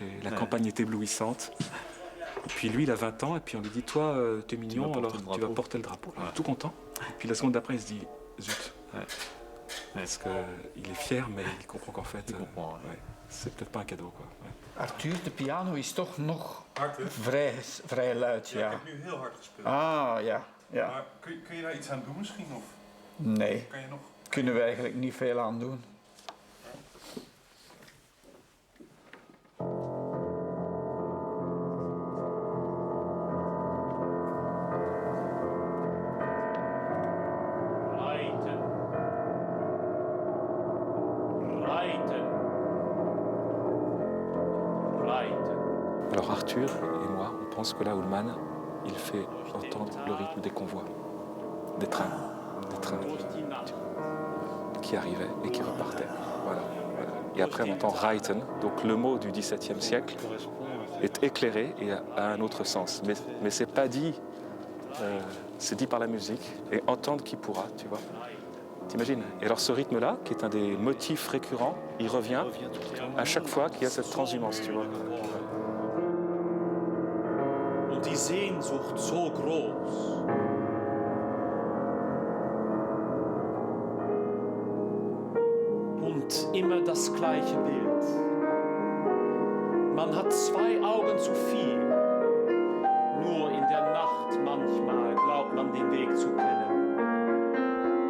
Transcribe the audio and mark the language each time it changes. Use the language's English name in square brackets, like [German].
[French] Et la campagne est éblouissante. Et puis lui, il a 20 ans. Et puis on lui dit, toi, t'es mignon, alors tu vas porter le drapeau. Alors, tout content. Et puis la seconde d'après, il se dit, zut. Parce qu'il est fier, mais il comprend qu'en fait, c'est peut-être pas un cadeau, quoi. Ouais. [Dutch] Arthur, de piano is toch nog Hard, vrij luid, ja. heb nu heel hard gespeeld. Ah, ja. Ja. Maar kun je daar iets aan doen misschien? Of Nee, kan je nog... kunnen we eigenlijk niet veel aan doen. [German] Reiten. Reiten. Reiten. [French] Alors Arthur et moi, on pense que là, Ullmann, il fait entendre le rythme des convois, des trains qui arrivaient et qui repartaient. Voilà, voilà. et après on entend reiten. Donc le mot du XVIIe siècle est éclairé et a un autre sens. Mais c'est pas dit, c'est dit par la musique, et entendre qui pourra, tu vois. T'imagines? Et alors ce rythme-là, qui est un des motifs récurrents, il revient à chaque fois qu'il y a cette transhumance, tu vois. [German] Und die Sehnsucht so groß. Und immer das gleiche Bild. Man hat zwei Augen zu viel. Nur in der Nacht manchmal glaubt man den Weg zu kennen.